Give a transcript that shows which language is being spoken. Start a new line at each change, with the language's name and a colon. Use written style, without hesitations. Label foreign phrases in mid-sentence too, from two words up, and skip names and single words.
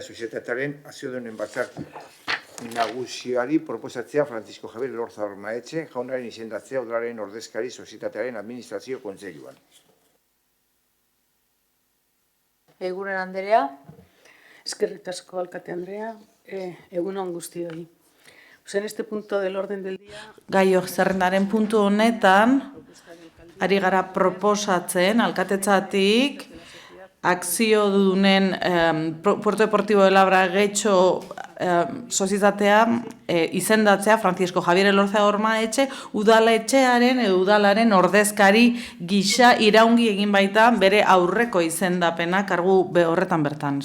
Basque: sozietatearen akziodunen batzar nagusiari proposatzea Francisco Javier Elorza Ormaetxe jaunaren izendatzea udalaren ordezkari sozietatearen administrazio kontseiluan. Eguren Anderea. Eskerrik asko, alkate Andrea. Egun on guztioi.
Spanish: En este punto del orden del día...
Basque: Gaio zerrendaren puntu honetan, ari gara proposatzen, alkatetzatik, akziodunen Puerto Deportivo de Labragetxo sozietatea izendatzea Francisco Javier Elorza Ormaetxe udaletxearen udalaren ordezkari gisa iraungi egin baita bere aurreko izendapena kargu horretan bertan.